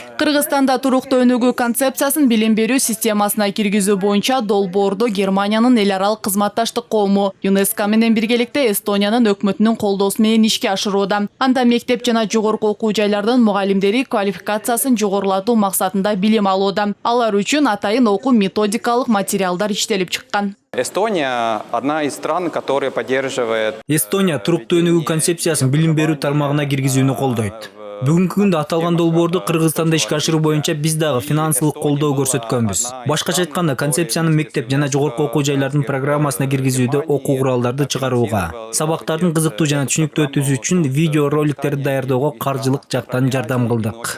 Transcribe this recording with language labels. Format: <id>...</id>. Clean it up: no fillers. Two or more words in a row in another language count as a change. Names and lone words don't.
<ky>Кыргызстанда туруктуу өнүгүү концепциясын билим берүү системасына киргизүү боюнча долбоорду Германиянын эл аралык кызматташтык коому ЮНЕСКО менен биргеликте Эстониянын өкмөтүнүн колдоосу менен ишке ашырууда. Анда мектеп жана жогорку окуу жайлардын мугалимдери квалификациясын жогорулатуу максатында билим алууда. Алар үчүн атайын окуу методикалык материалдар иштелип чыккан.</ky> <ru>Эстония – одна из стран, которая поддерживает.</ru> <ky>Эстония туруктуу өнүгүү концепциясын билим берүү тармагына киргизүүнү колдойт. Бүгүнкү күндө аталган долбоорду Кыргызстанда ишке ашыруу боюнча биз дагы финансылык колдоо көрсөткөнбүз. Башкача айтканда, концепциянын мектеп жана жогорку окуу жайлардын программасына киргизүүдө окуу куралдарды чыгарууга, сабактардын кызыктуу жана түшүнүктүү өтүүсү үчүн видео роликтерди даярдоого каржылык жактан жардам кылдык.</ky>